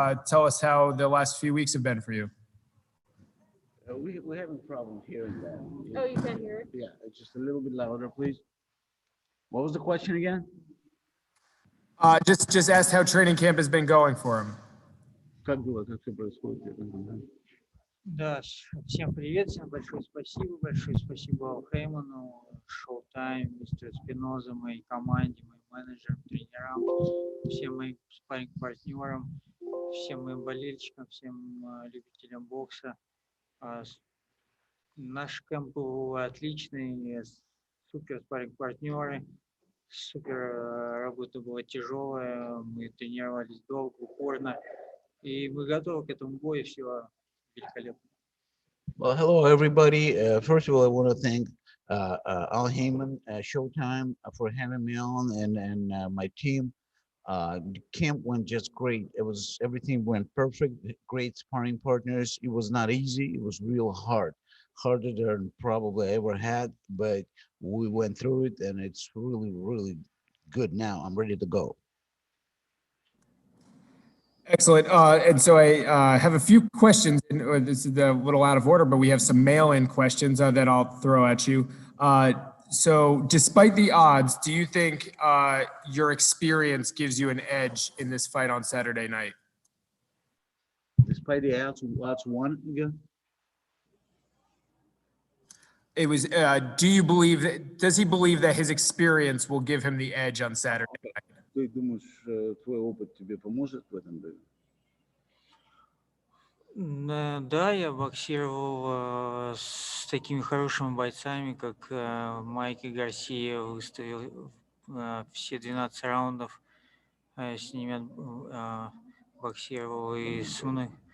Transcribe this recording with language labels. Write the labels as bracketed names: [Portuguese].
[English] Tell us how the last few weeks have been for you. We're having problems hearing that. Oh, you can't hear it? Yeah, it's just a little bit louder, please. What was the question again? Just asked how training camp has been going for him. [Russian] Как было, как все происходит? Да, всем привет, всем большое спасибо Хейману, Showtime, мистеру Спиноза, моей команде, моим менеджерам, тренерам, всем моим спарринг-партнерам, всем моим болельщикам, всем любителям бокса. Наш кэмп был отличный, супер спарринг-партнеры, супер работа была тяжелая, мы тренировались долго, упорно, и мы готовы к этому бою, все великолепно. [English] Well, hello everybody. First of all, I want to thank Al Heyman, Showtime for having me on, and my team. The camp went just great. Everything went perfect. Great sparring partners. It was not easy. It was real hard, harder than probably I ever had. But we went through it, and it's really, really good now. I'm ready to go. Excellent. And so I have a few questions. This is a little out of order, but we have some mail-in questions that I'll throw at you. So despite the odds, do you think your experience gives you an edge in this fight on Saturday night? Despite the odds won again? It was, does he believe that his experience will give him the edge on Saturday night? [Russian] Ты думаешь, твой опыт тебе поможет в этом деле? Да, я боксировал с такими хорошими бойцами, как Майки Гарсия, выставил все 12 раундов, с ними боксировал и с мной.